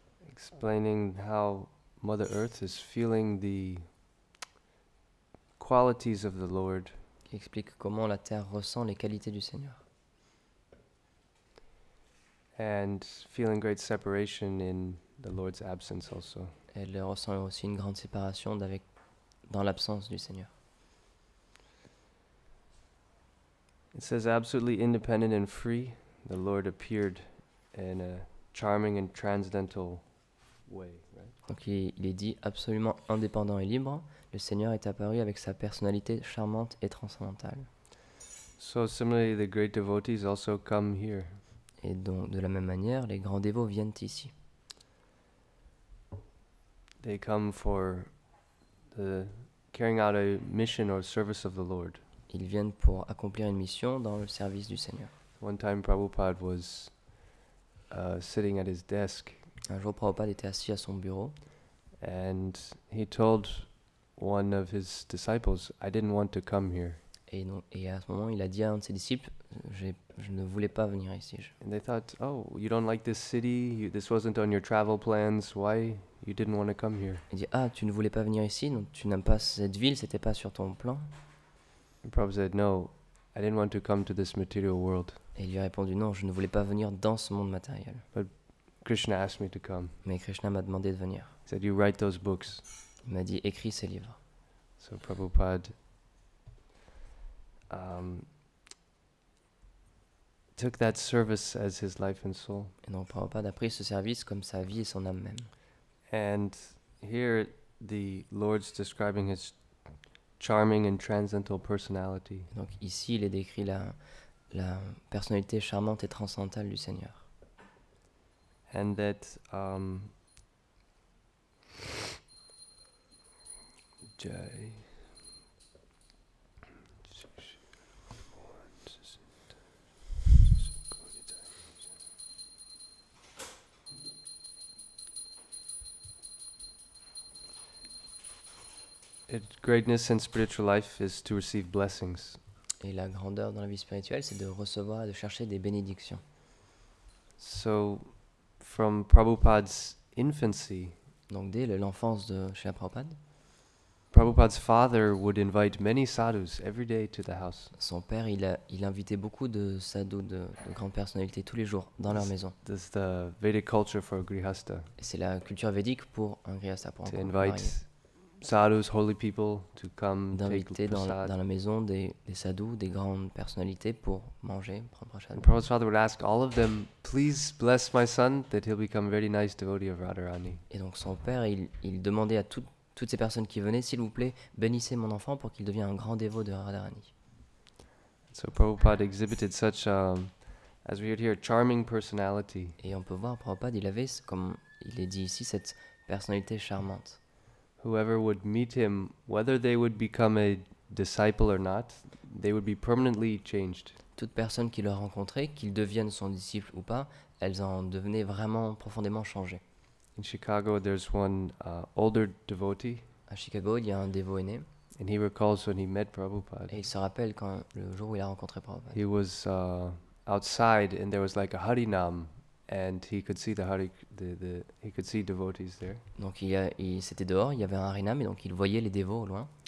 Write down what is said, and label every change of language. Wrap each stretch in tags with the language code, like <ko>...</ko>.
<en>explaining how Mother Earth is feeling the qualities of the Lord</en> <fr>qui explique comment la terre ressent les qualités du Seigneur</fr> <en>and feeling great separation in the Lord's absence also.</en> <fr>Elle ressent aussi une grande séparation dans l'absence du Seigneur.</fr> <en>It says, absolutely independent and free, the Lord appeared in a charming and transcendental way, right?</en> <fr>Donc il est dit absolument indépendant et libre. Le Seigneur est apparu avec sa personnalité charmante et transcendantale.</fr> <en>So similarly, the great devotees also come here.</en> <fr>Et donc de la même manière, les grands dévots viennent ici.</fr> <en>They come for the carrying out a mission or service of the Lord.</en> <fr>Ils viennent pour accomplir une mission dans le service du Seigneur.</fr> <en>One time Prabhupada was sitting at his desk</en> <fr>Un jour, Prabhupada était assis à son bureau</fr> <en>and he told one of his disciples, I didn't want to come here.</en> <fr>et à ce moment, il a dit à un de ses disciples, je ne voulais pas venir ici.</fr> <en>And they thought, oh, you don't like this city? This wasn't on your travel plans. Why you didn't want to come here?</en> <fr>Il dit, ah, tu ne voulais pas venir ici, donc tu n'aimes pas cette ville, c'était pas sur ton plan.</fr> <en>And Prabhupada said, no, I didn't want to come to this material world.</en> <fr>Et il lui a répondu, non, je ne voulais pas venir dans ce monde matériel.</fr> <en>Krishna asked me to come.</en> <fr>Mais Krishna m'a demandé de venir.</fr> <en>He said, you write those books.</en> <fr>Il m'a dit, écris ces livres.</fr> <en>So Prabhupada took that service as his life and soul.</en> <fr>Et donc Prabhupada a pris ce service comme sa vie et son âme même.</fr> <en>And here the Lord's describing his charming and transcendental personality.</en> <fr>Et donc ici, il est décrit la personnalité charmante et transcendantale du Seigneur.</fr> <en>And that Jai. Greatness in spiritual life is to receive blessings.</en> <fr>Et la grandeur dans la vie spirituelle, c'est de recevoir et de chercher des bénédictions.</fr> <en>So, from Prabhupada's infancy,</en> <fr>Donc dès l'enfance de Srila Prabhupada,</fr> <en>Prabhupada's father would invite many sadhus every day to the house.</en> <fr>son père, il invitait beaucoup de sadhus, de grandes personnalités tous les jours dans leur maison.</fr> <en>This is the Vedic culture for a grihasta.</en> <fr>Et c'est la culture védique pour un grihasta, pour un</fr> <en>To</en> <fr>couple</fr> <en>invite</en> <fr>marié.</fr> <en>sadhus, holy people, to come take</en> <fr>D'inviter dans</fr> <en>prasad.</en> <fr>la maison des sadhus, des grandes personnalités pour manger, prendre prasad.</fr> <en>And Prabhupada's father would ask all of them, please bless my son, that he'll become a very nice devotee of Radharani.</en> <fr>Et donc son père, il demandait à toutes ces personnes qui venaient, s'il vous plaît, bénissez mon enfant pour qu'il devienne un grand dévot de Radharani.</fr> <en>So Prabhupada exhibited such, as we heard here, charming personality.</en> <fr>Et on peut voir, Prabhupada, il avait, comme il est dit ici, cette personnalité charmante.</fr> <en>Whoever would meet him, whether they would become a disciple or not, they would be permanently changed.</en> <fr>Toute personne qui le rencontrait, qu'il devienne son disciple ou pas, elles en devenaient vraiment profondément changées.</fr> <en>In Chicago, there's one older devotee,</en> <fr>À Chicago, il y a un dévot aîné,</fr> <en>and he recalls when he met Prabhupada.</en> <fr>et il se rappelle quand le jour où il a rencontré Prabhupada.</fr> <en>He was outside, and there was like a harinam, and he could see he could see devotees there.</en> <fr>Donc c'était dehors, il y avait un harinam, et donc il voyait les dévots au loin,</fr>